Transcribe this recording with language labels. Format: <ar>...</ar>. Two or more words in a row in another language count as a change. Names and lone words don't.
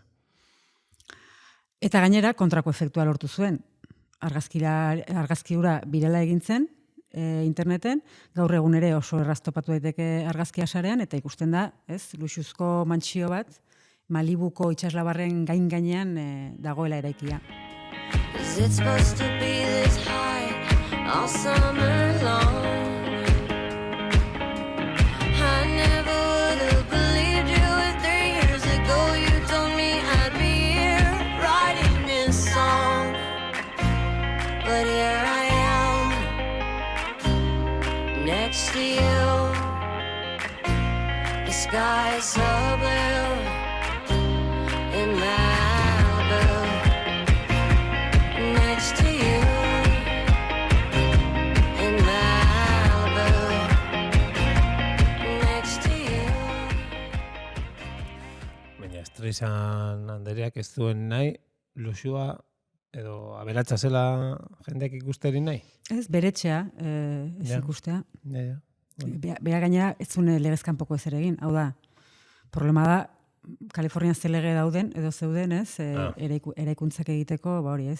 <eu>Eta gainera, kontrako efektua lortu zuen. Argazki hura birala egin zen, interneten, gaur egun ere oso erraztopatu daiteke argazkia sarean, eta ikusten da, ez, luxuzko mantsio bat, Malibuko itsaslabarren gainean dagoela eraikia.</eu> <en>'Cause it's supposed to be this high all summer long. I never would have believed you if 3 years ago you told me I'd be here writing this song. But here I am, next to you. The sky is so blue in Malibu. Next to you in Malibu. Next to you.</en> <eu>Baina Streisand andereak ez duen nahi, luxua edo aberatsa zela jendeak ikusteri nahi. Ez, beretxea, ez Ja. ikustea. Ja. Bera gainera, ez zuen legezkanpoko ezer egin. Hau da, problema da, Kalifornian ze lege dauden, edo zeuden, ez, eraikuntzak egiteko, ba hori, ez,</eu>